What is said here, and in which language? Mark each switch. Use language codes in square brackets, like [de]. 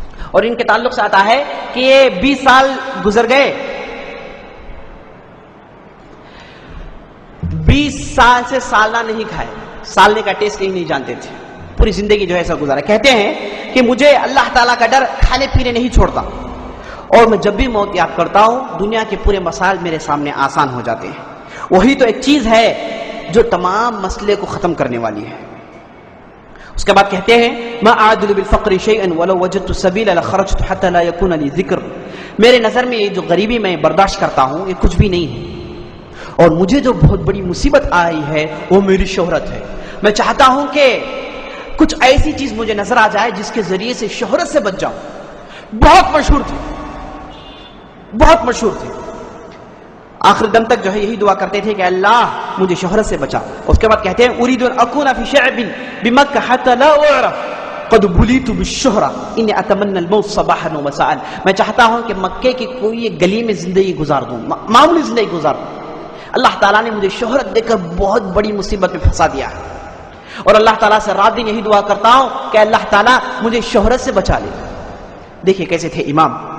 [ur] اور ان کے تعلق سے آتا ہے کہ یہ 20 سال گزر گئے، 20 سال سے سالنہ نہیں کھائے، سالنے کا ٹیسٹ نہیں جانتے تھے، پوری زندگی جو ہے ایسا گزارا. کہتے ہیں کہ مجھے اللہ تعالیٰ کا ڈر کھانے پینے نہیں چھوڑتا، اور میں جب بھی موت یاد کرتا ہوں دنیا کے پورے مسائل میرے سامنے آسان ہو جاتے ہیں. وہی تو ایک چیز ہے جو تمام مسئلے کو ختم کرنے والی ہے. اس کے بعد کہتے ہیں [ar] ما اعدل بالفقر شيئا ولو وجدت السبيل لخرجت حتى لا يكون لي ذکر. [ur] میرے نظر میں یہ جو غریبی میں برداشت کرتا ہوں یہ کچھ بھی نہیں ہے، اور مجھے جو بہت بڑی مصیبت آئی ہے وہ میری شہرت ہے. میں چاہتا ہوں کہ کچھ ایسی چیز مجھے نظر آ جائے جس کے ذریعے سے شہرت سے بچ جاؤں. بہت مشہور تھے، بہت مشہور تھے. آخر دم تک جو ہے یہی دعا کرتے تھے کہ اللہ مجھے شہرت سے بچا. اس کے بعد کہتے ہیں [ar] اريد ان اكون في شعب بمكة حتى لا اعرف قد بليت بالشهرة اني اتمنى الموت صباحا ومساء. [ur] میں چاہتا ہوں کہ مکے کی کوئی ایک گلی میں زندگی گزار دوں, معمولی زندگی گزار دوں. اللہ تعالیٰ نے مجھے شہرت دے کر بہت بڑی مصیبت میں پھنسا دیا ہے, اور اللہ تعالیٰ سے رات دن یہی دعا کرتا ہوں کہ اللہ تعالیٰ مجھے شہرت سے بچا لے. دیکھیے کیسے تھے امام.